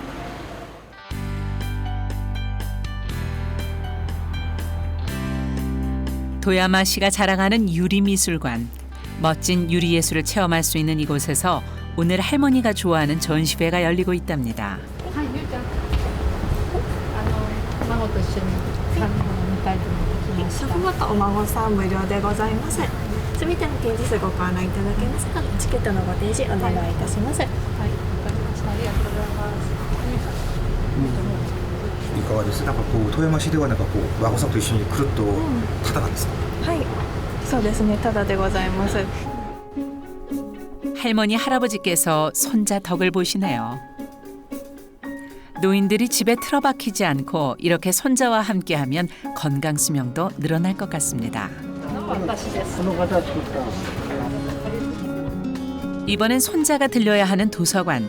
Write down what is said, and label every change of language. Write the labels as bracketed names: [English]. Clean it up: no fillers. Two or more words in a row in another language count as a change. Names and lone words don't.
[Korean] 도야마시가 자랑하는 유리미술관. 멋진 유리예술을 체험할 수 있는 이곳에서 오늘 할머니가 좋아하는 전시회가 열리고 있답니다. [Japanese] 孫と一緒に孫とお孫さん無料でございます。すべての展示数ご観覧いただけますが、チケットのご提示お願いいたします。はい、わかりました。ありがとうございます。いかがです？なんかこう富山市ではなんかこう孫さんと一緒に来るとタダなんですか？はい、そうですね。タダでございます。 [Korean] 할머니 할아버지께서 손자 덕을 보시네요. 노인들이 집에 틀어박히지 않고 이렇게 손자와 함께하면 건강 수명도 늘어날 것 같습니다. 이번엔 손자가 들려야 하는 도서관.